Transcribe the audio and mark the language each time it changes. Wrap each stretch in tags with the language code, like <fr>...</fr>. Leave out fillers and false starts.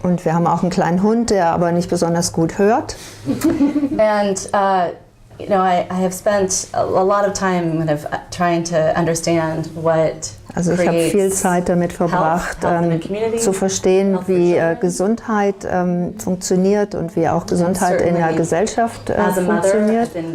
<de>Und wir haben auch einen kleinen Hund, der aber nicht besonders gut hört.</de> <en>And you know, I have spent a lot of time kind of trying to understand what.</en> <de>Also ich habe viel Zeit damit verbracht, zu verstehen, wie Gesundheit funktioniert und wie auch Gesundheit in der Gesellschaft funktioniert.</de>